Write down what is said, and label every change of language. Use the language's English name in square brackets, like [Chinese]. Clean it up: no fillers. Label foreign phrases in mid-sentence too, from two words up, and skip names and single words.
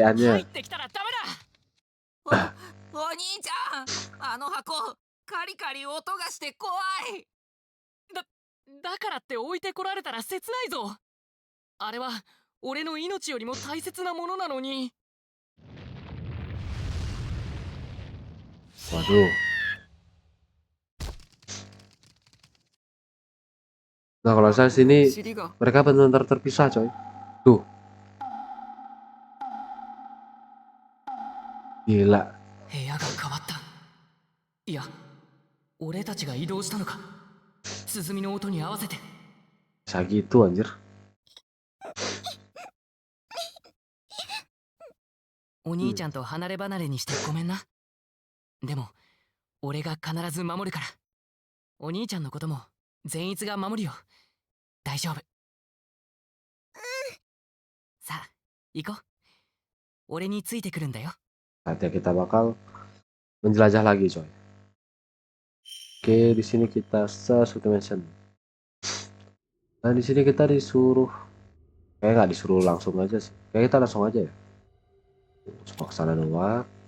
[Indonesian] adik-adikannya. [Japanese] ってきたらダメだ。お兄ちゃん、あの箱カリカリ音がして怖い。だからって置いてこられたら切ないぞ。あれは俺の命よりも大切なものなのに。 [Indonesian] Waduh. Nah, kalau saya sini mereka benar-benar terpisah coy. Tuh. Gila. [Japanese] 部屋が変わった。いや、俺たちが移動したのか。鼓の音に合わせて。 [Indonesian] Bisa gitu anjir. [Japanese] お兄ちゃんと離れ離れにしてごめんな。でも俺が必ず守るから。お兄ちゃんのことも善逸が守るよ。大丈夫。さあ行こう。俺についてくるんだよ。 [Indonesian] Saatnya kita bakal menjelajah lagi coy. Oke, di sini kita subdimension. Nah, di sini kita disuruh kayak nggak disuruh langsung aja sih. Kayak kita langsung aja ya. Coba kesana doang.